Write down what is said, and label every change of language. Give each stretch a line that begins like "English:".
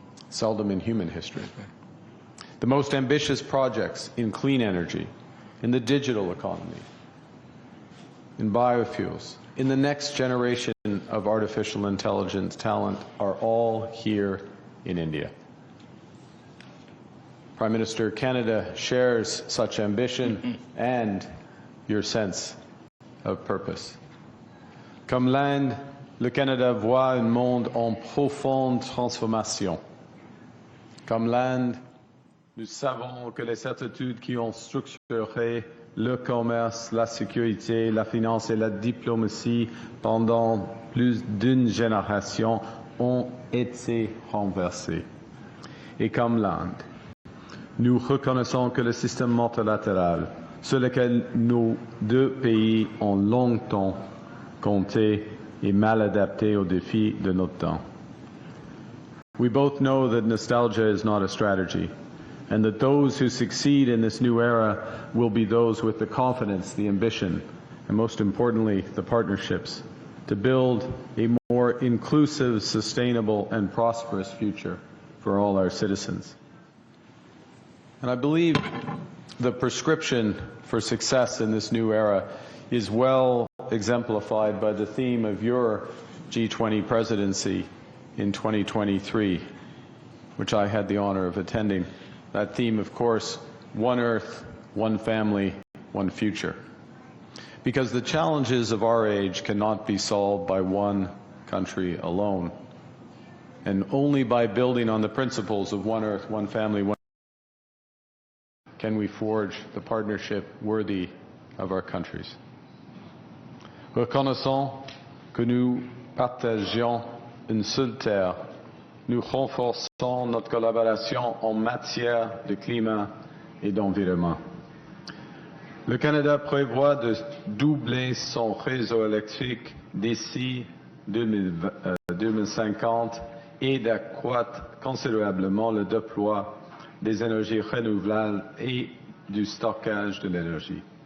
English: Seldom in human history. The most ambitious projects in clean energy, in the digital economy, in biofuels, in the next generation of artificial intelligence talent are all here in India. Prime Minister, Canada shares such ambition and your sense of purpose.
French: Comme l'Inde, le Canada voit un monde en profonde transformation. Comme l'Inde, nous savons que les certitudes qui ont structuré le commerce, la sécurité, la finance et la diplomatie pendant plus d'une génération ont été renversées. Et comme l'Inde, nous reconnaissons que le système multilatéral sur lequel nos 2 pays ont longtemps compté est mal adapté aux défis de notre temps.
English: We both know that nostalgia is not a strategy, and that those who succeed in this new era will be those with the confidence, the ambition, and most importantly, the partnerships to build a more inclusive, sustainable, and prosperous future for all our citizens. And I believe the prescription for success in this new era is well exemplified by the theme of your G20 presidency in 2023, which I had the honor of attending. That theme, of course, one Earth, one family, one future. Because the challenges of our age cannot be solved by one country alone. And only by building on the principles of one Earth, one family, one can we forge the partnership worthy of our countries.
French: Reconnaissant que nous partagions une seule terre, nous renforçons notre collaboration en matière de climat et d'environnement. Le Canada prévoit de doubler son réseau électrique d'ici 2050 et d'accroître considérablement le déploiement des énergies renouvelables et du stockage de l'énergie.